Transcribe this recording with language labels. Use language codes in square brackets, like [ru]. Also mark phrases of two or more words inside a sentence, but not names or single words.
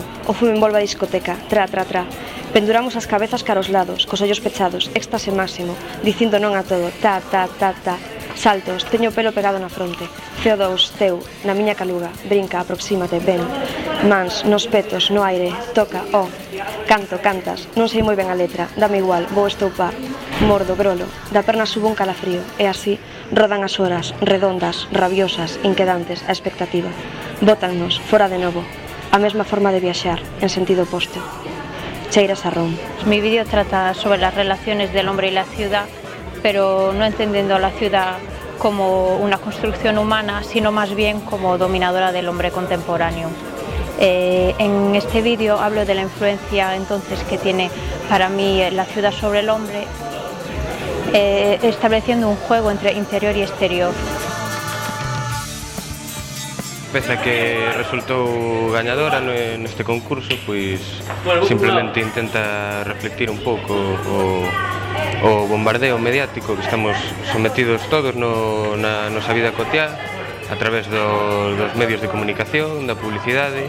[gl] o fume envolve a discoteca, tra, tra, tra, penduramos as cabezas cara aos lados, cos ollos pechados, éxtase máximo, dicindo non a todo, ta, ta, ta, ta, saltos, teño o pelo pegado na fronte, CO2, teu, na miña caluga, brinca, aproxímate, ven, mans, nos petos, no aire, toca, canto, cantas, non sei moi ben a letra, dame igual, vou estoupar, mordo, grolo, da perna subo un calafrío, e así rodan as horas, redondas, rabiosas, inquedantes, a expectativa. Bótannos, fora de novo, a mesma forma de viaxar, en sentido oposto. Cheiras a ron. [es] Mi vídeo trata sobre las relaciones del hombre y la ciudad, pero no entendiendo a la ciudad como una construcción humana, sino más bien como dominadora del hombre contemporáneo. En este vídeo hablo de la influencia entonces que tiene para mí la ciudad sobre el hombre, estableciendo un juego entre interior y exterior. [gl] Peza que resultou gañadora neste concurso, pois simplemente intenta reflectir un pouco o bombardeo mediático que estamos sometidos todos na nosa vida cotiá a través dos medios de comunicación, da publicidade.